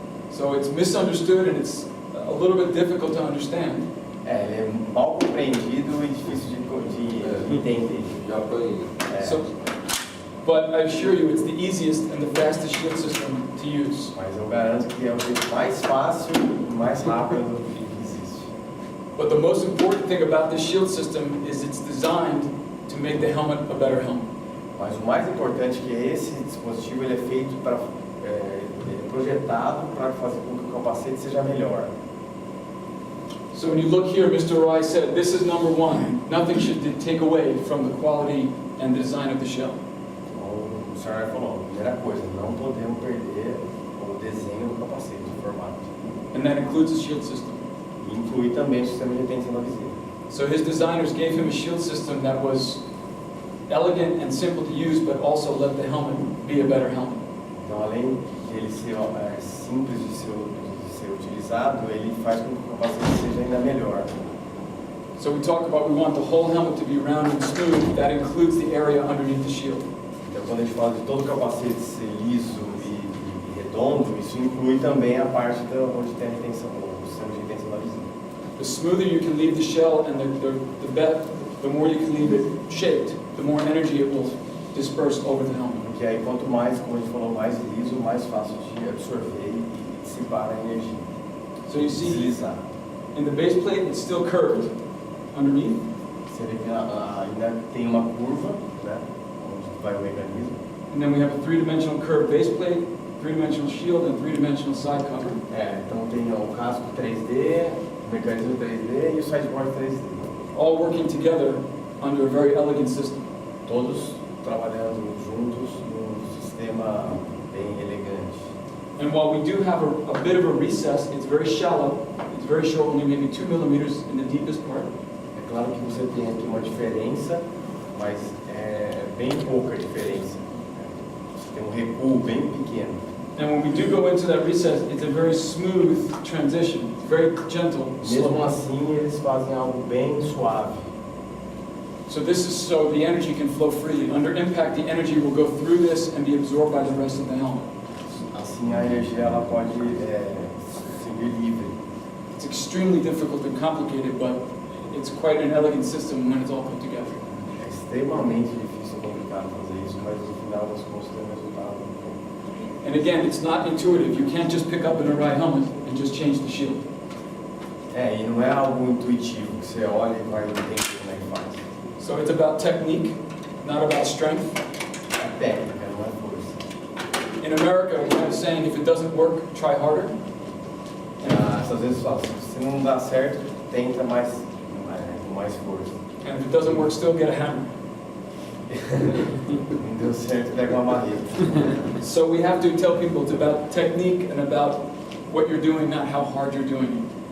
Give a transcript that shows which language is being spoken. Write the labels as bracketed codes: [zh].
[en] so it's misunderstood and it's a little bit difficult to understand. [pt] Ele é mal compreendido e difícil de entender. Já foi. [en] So, but I assure you it's the easiest and the fastest shield system to use. [pt] Mas eu garanto que é o jeito mais fácil e mais rápido que existe. [en] But the most important thing about this shield system is it's designed to make the helmet a better helmet. [pt] Mas o mais importante é que esse dispositivo ele é feito para, ele é projetado para fazer com que o capacete seja melhor. [en] So when you look here, Mr. Arai said, this is number one. Nothing should take away from the quality and the design of the shell. [pt] Então, o senhor falou, primeira coisa, não podemos perder o desenho do capacete, o formato. [en] And that includes the shield system. [pt] E inclui também o sistema de retenção da visível. [en] So his designers gave him a shield system that was elegant and simple to use, but also let the helmet be a better helmet. [pt] Então, além de ele ser simples de ser utilizado, ele faz com que o capacete seja ainda melhor. [en] So we talk about we want the whole helmet to be round and smooth. That includes the area underneath the shield. [pt] Então, quando a gente fala de todo o capacete ser liso e redondo, isso inclui também a parte onde tem a retenção, o sistema de retenção da visível. [en] The smoother you can leave the shell and the more you can leave it shaped, the more energy it will disperse over the helmet. [pt] Porque aí quanto mais, como a gente falou, mais liso, mais fácil de absorver e dissipar a energia. [en] So you see, [pt] Deslizar. [en] in the base plate, it's still curved underneath. [pt] Você vê que ainda tem uma curva, né, onde vai o mecanismo. [en] And then we have a three-dimensional curved base plate, three-dimensional shield, and three-dimensional side cover. [pt] Então tem o casco 3D, o mecanismo 3D e o sideboard 3D. [en] All working together under a very elegant system. [pt] Todos trabalhando juntos num sistema bem elegante. [en] And while we do have a bit of a recess, it's very shallow, it's very short, only maybe 2 millimeters in the deepest part. [pt] É claro que você tem aqui uma diferença, mas é bem pouca diferença. Você tem um recuo bem pequeno. [en] And when we do go into that recess, it's a very smooth transition, very gentle, [pt] Mesmo [en] slow. [pt] assim, eles fazem algo bem suave. [en] So this is so the energy can flow freely. Under impact, the energy will go through this and be absorbed by the rest of the helmet. [pt] Assim, a energia ela pode seguir livre. [en] It's extremely difficult and complicated, but it's quite an elegant system when it's all put together. [pt] É extremamente difícil e complicado fazer isso, mas no final das contas tem um resultado. [en] And again, it's not intuitive. You can't just pick up an Arai helmet and just change the shield. [pt] E não é algo intuitivo, que você olha e vai entender como é que faz. [en] So it's about technique, not about strength. [pt] É técnica, não é força. [en] In America, we have a saying, if it doesn't work, try harder. [pt] Às vezes fala, se não dá certo, tenta com mais força. [en] And if it doesn't work, still get a hammer. [pt] Não deu certo, pega uma marreta. [en] So we have to tell people it's about technique and about what you're doing, not how hard you're doing it.